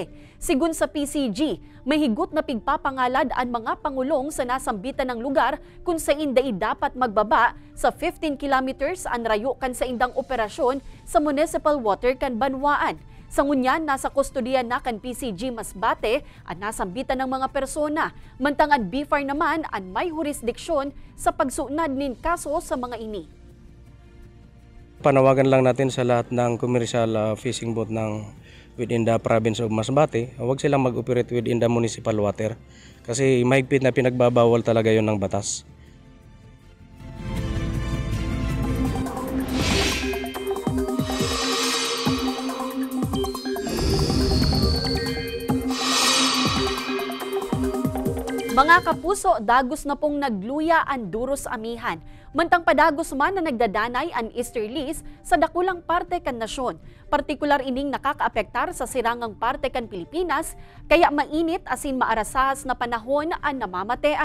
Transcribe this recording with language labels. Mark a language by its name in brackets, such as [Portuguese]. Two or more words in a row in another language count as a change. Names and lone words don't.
[Bikol] Sigun sa PCG, may higot na pigpapangalad ang mga pangulong sa nasambitan ng lugar kung sa inday dapat magbaba sa 15 kilometers ang rayo kan sa indang operasyon sa [English] municipal water [Bikol] kan Banwaan. Sa ngunyan, nasa kustodiya na kan PCG Masbate at nasambitan ng mga persona. Mantangan BFAR naman ang may jurisdiksyon sa pagsunad nin kaso sa mga ini. [Filipino] Panawagan lang natin sa lahat ng [English] commercial fishing boat [Filipino] ng [English] within the province of Masbate, [Filipino] huwag silang mag-operate [English] within the municipal water [Filipino] kasi mahigpit na pinagbabawal talaga yon ng batas. Mga kapuso, [Bikol] dagos na pong nagluya ang duros amihan. Mantang padagos man na nagdadanay ang easterlies sa dakulang parte kan nasyon. Partikular ining nakakaapektar sa sirangang parte kan Pilipinas, kaya mainit asin maarasahas na panahon ang namamatean.